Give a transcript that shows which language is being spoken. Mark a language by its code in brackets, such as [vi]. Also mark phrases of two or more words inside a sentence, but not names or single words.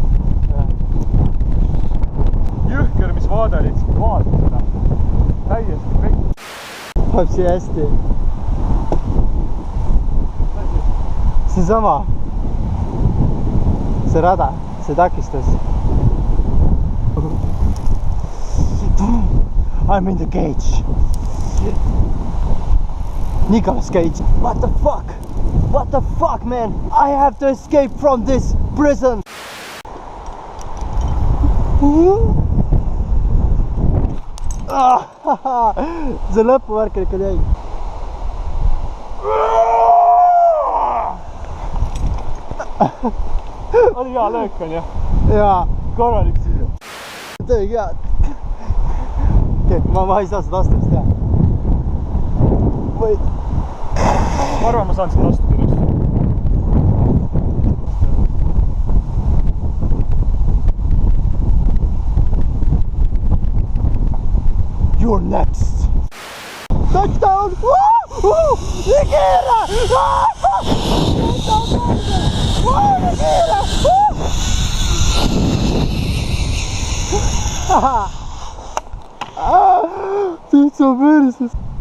[et] Jõhker, mis vaade oli, vaata seda. Täiesti kõik. Läheb siia hästi. See sama. See rada, see takistas. [en] I'm in the cage. Nicolas Cage. What the fuck? What the fuck, man? I have to escape from this prison. [et] See lõpuvärk ikka jäi. Oli hea löök, on jah? Jaa. Korralik siia. Tõigi head. Ma ei saa seda astumist teha. Või... Ma arvan, ma saan seda astuda ennast. [en] You're next. Touchdown! Nikita! Nikita! [et] Täitsa perses.